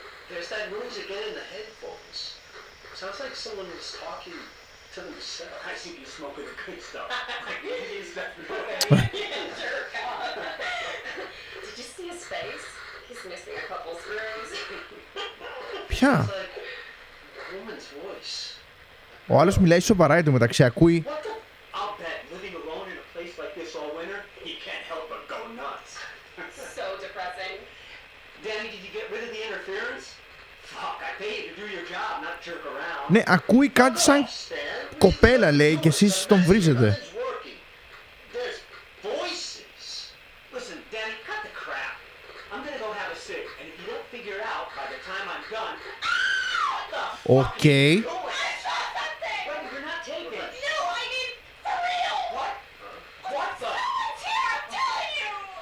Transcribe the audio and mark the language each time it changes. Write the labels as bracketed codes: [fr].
[en] There's that noise again in the headphones. Sounds like someone was talking to themselves. I see you smoking the good stuff. Jerk off. Did you see his face? He's missing a couple screws. [el] Ποια? [en] It's like a woman's voice. [el] Ο άλλος μιλάει σοβαρά εν τω μεταξύ, ακούει. [en] What the? I'll bet living alone in a place like this all winter, he can't help but go nuts. So depressing. Danny, did you get rid of the interference? Fuck, I pay you to do your job, not jerk around. [el] Ναι, ακούει κάτι σαν κοπέλα, λέει, και εσείς τον βρίζετε. [en] There's voices. Listen, Danny, cut the crap. I'm gonna go have a cig, and if you don't figure it out by the time I'm done, what the fuck are you doing? Wait, you're not taping. No, I mean, for real. What? What the? Someone's here, I'm telling you.